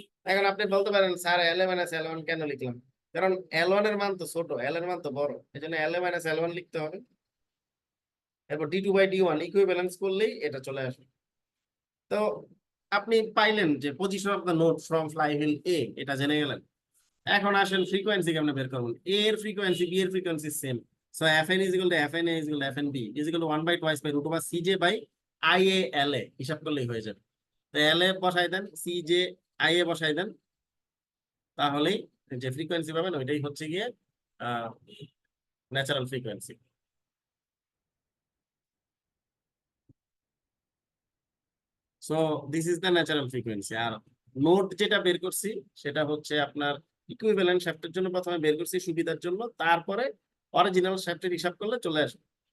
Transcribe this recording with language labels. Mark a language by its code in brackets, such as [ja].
[bn] এখন আপনি বলতে পারেন স্যার LA মাইনাস L1 কেন লিখলাম? কারণ L1 এর মান তো ছোট, L এর মান তো বড়, এই জন্য LA মাইনাস L1 লিখতে হবে। এরপর D2/D1 ইকুইভ্যালেন্স করলেই এটা চলে আসবে। তো আপনি পাইলেন যে [en] position of the node from flywheel এ, [bn] এটা জেনে গেলেন। এখন আসেন ফ্রিকোয়েন্সি কেমনে বের করবেন। এ এর ফ্রিকোয়েন্সি বি এর frequency same, so [en] Fn is equal to Fna is equal to Fnb is equal to 1/2 by root over Cj by Ia LA [bn] হিসাব করলেই হয়ে যাবে। তো LA বসাই দেন, Cj Ia বসাই দেন, তাহলেই যে ফ্রিকোয়েন্সি পাবেন ওইটাই হচ্ছে গিয়ে natural frequency. [en] So this is the natural frequency. [bn] আর note যেটা বের করছি সেটা হচ্ছে আপনার ইকুইভ্যালেন্ট শ্যাফটের জন্য প্রথমে বের করছি সুবিধার জন্য, তারপরে অরিজিনাল শ্যাফটের হিসাব করলে চলে আসবে।